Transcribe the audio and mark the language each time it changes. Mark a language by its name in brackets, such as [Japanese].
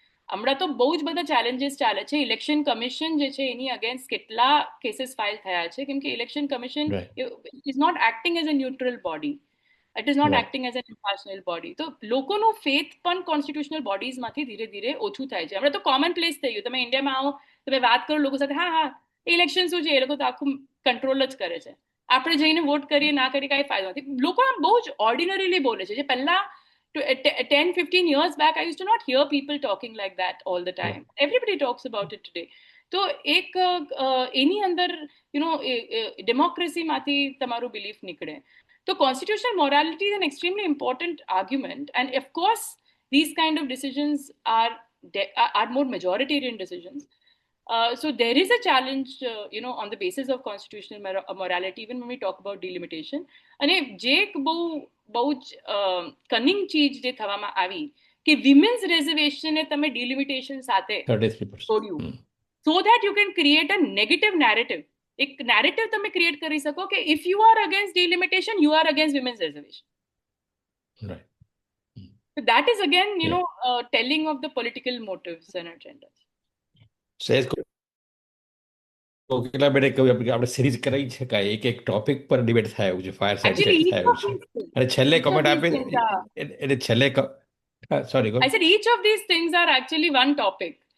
[Gujarati] હમણાં તો બહુ જ બધા ચેલેન્જીસ ચાલે છે. ઇલેક્શન કમિશન જે છે એની અગેન્સ્ટ કેટલા કેસીસ ફાઇલ થયા છે, કેમ કે election commission [English] Is not acting as a neutral body, it is not acting as a impartial body. [Gujarati] તો લોકોનું ફેથ પણ કોન્સ્ટિટ્યુશનલ બોડીઝમાંથી ધીરે ધીરે ઓછું થાય છે. હમણાં તો કોમન પ્લેસ થઈ ગયું. તમે ઇન્ડિયામાં આવો, તમે વાત કરો લોકો સાથે, હા ઇલેક્શન શું છે, એ લોકો તો આખું કંટ્રોલ જ કરે છે, આપણે જઈને વોટ કરીએ ના કરીએ કાંઈ ફાયદો નથી. લોકો આમ બહુ જ ઓર્ડિનરીલી બોલે છે, જે પહેલા [English] 10-15 years back I used to not hear people talking like that all the time. Everybody talks about it today. [Gujarati] તો એક એની અંદર ડેમોક્રેસીમાંથી તમારું બિલીફ નીકળે. [English] તો constitutional morality is an extremely important argument, and of course these kind of decisions are more majoritarian decisions. So there is a challenge, on the basis of constitutional morality, even when we talk about delimitation. [Gujarati] અને જે એક બહુ જ cunning ચીજ જે થવામાં આવી કે વિમેન્સ રિઝર્વેશનને તમે ડિલિમિટેશન સાથે છોડ્યું, [English] So that you can create a negative narrative. [Gujarati] એક નેરેટિવ તમે ક્રિએટ કરી શકો કે [English] If you are against delimitation, you are against women's reservation. That is again, telling of the political motives and agendas. [Gujarati] કેટલા બેડે કહ્યું આપણે સિરીઝ કરાવી છે, કાંઈ એક ટોપિક પર ડિબેટ થાય એવું છે, ફાયર સાઇડ ચેટ થાય એવું છે. અને છેલ્લે કમેન્ટ આપે એટલે છેલ્લે [English] sorry, go. I said each of these things are actually one topic.